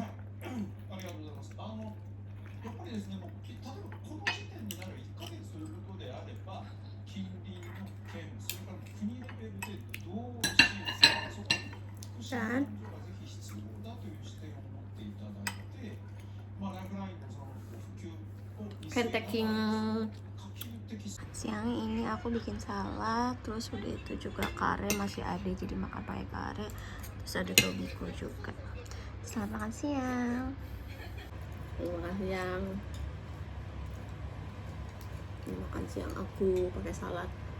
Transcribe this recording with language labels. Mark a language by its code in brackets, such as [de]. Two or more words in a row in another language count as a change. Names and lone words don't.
[ja] はい、ありがとうございます。やっぱりですね、もう例えばこの時点になる1ヶ月ということであれば、近隣の県、それから国レベルでどう支援するか、そこに福祉の援助がぜひ必要だという視点を持っていただいて、ライフラインのその普及を見せながら Kenteking. 可及的 [id] Siang ini aku bikin salad, terus udah itu juga kare masih ada, jadi makan pakai kare. Terus ada tobiko juga. Selamat makan siang. Terima kasih yang makan siang aku pakai salad.